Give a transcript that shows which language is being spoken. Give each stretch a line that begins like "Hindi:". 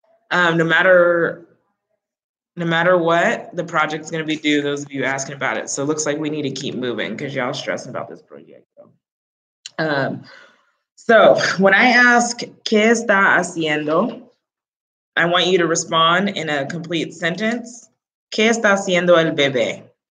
English: No matter what, the project's going to be due, those of you asking about it. So it looks like we need to keep moving because y'all stressing about this project. So when I ask,
Spanish: ¿qué está haciendo?
English: I want you to respond in a complete sentence.
Spanish: ¿Qué está haciendo el bebé?